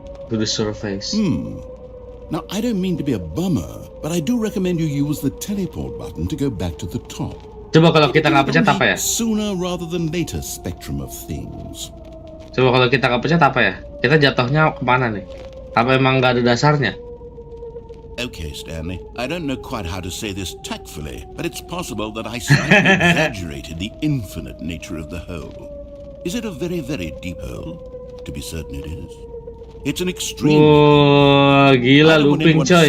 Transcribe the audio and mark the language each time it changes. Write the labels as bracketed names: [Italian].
[English] To the surface. Now, I don't mean to be a bummer, but I do recommend you use the teleport button to go back to the top. [Indonesian] Coba kalau kita nggak pencet apa ya? [English] Sooner rather than later spectrum of things. [Indonesian] Coba kalau kita nggak pencet apa ya? Kita jatuhnya kemana nih? Apa emang nggak ada dasarnya? [English] Okay, Stanley, I don't know quite how to say this tactfully, but it's possible that I slightly exaggerated the infinite nature of the hole. Is it a very, very deep hole? To be certain it is. It's an extreme. [Indonesian] Oh, gila looping coy.